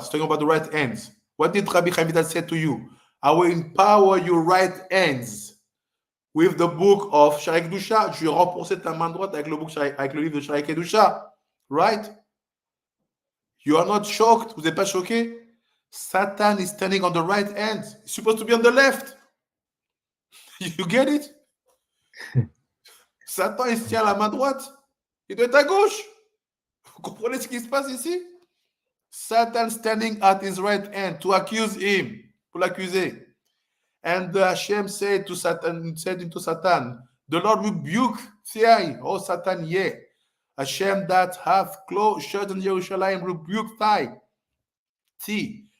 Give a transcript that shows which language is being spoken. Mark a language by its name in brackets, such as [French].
[English] He's talking about the right hands. What did Rabbi HaMidor say to you? I will empower your right hands with the book of Shaarei Kedusha. [French] Je vais renforcer ta main droite avec le livre de Shaarei Kedusha. [English] Right? You are not shocked? [French] Vous n'êtes pas choqué? [English] Satan is standing on the right hand. He's supposed to be on the left. You get it? [French] Satan, il se tient à la main droite. Il doit être à gauche. Vous comprenez ce qui se passe ici? [English] Satan standing at his right hand to accuse him, [French] pour l'accuser. [English] And Hashem said to Satan, the Lord rebuke thee, O Satan, yea. Hashem that hath chosen Jerusalem rebuke thee.